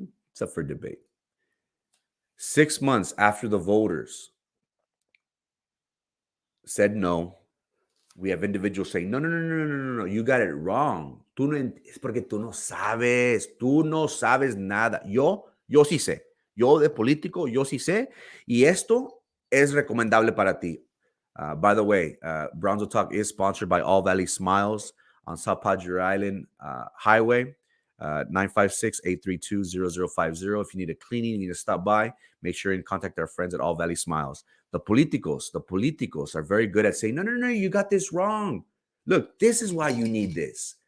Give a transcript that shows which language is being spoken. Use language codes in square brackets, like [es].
[en] It's up for debate. 6 months after the voters said no, we have individuals saying, no, you got it wrong. [es] Es porque tú no sabes nada. Yo sí sé. Yo de político, yo sí sé. Y esto es recomendable para ti. [en] By the way, Brownsville Talk is sponsored by All Valley Smiles on South Padre Island Highway, 956-832-0050. If you need a cleaning, you need to stop by, make sure and contact our friends at All Valley Smiles. The politicos are very good at saying, no, you got this wrong. Look, this is why you need this.